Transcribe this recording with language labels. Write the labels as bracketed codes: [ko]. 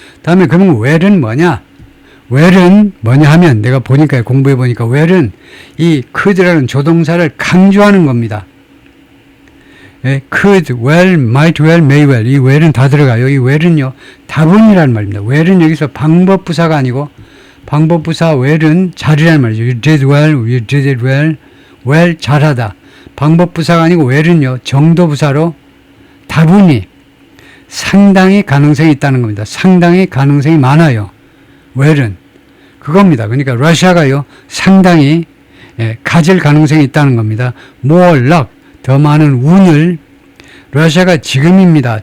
[ko] 다음에 그러면 well은 뭐냐? well은 뭐냐 하면 내가 보니까 공부해 보니까 well은 이 could라는 조동사를 강조하는 겁니다. [en] could, well, might well, may well. [ko] 이 well은 다 들어가요. 이 well은요, 다분이라는 말입니다. well은 여기서 방법부사가 아니고, 방법부사 well은 잘이라는 말이죠. [en] You did well, you did it well, well, [ko] 잘하다. 방법부사가 아니고 well은요, 정도부사로 다분히, 상당히 가능성이 있다는 겁니다. 상당히 가능성이 많아요. well은. 그겁니다. 그러니까 러시아가요, 상당히 가질 가능성이 있다는 겁니다. [en] more luck, [ko] 더 많은 운을, 러시아가 지금입니다.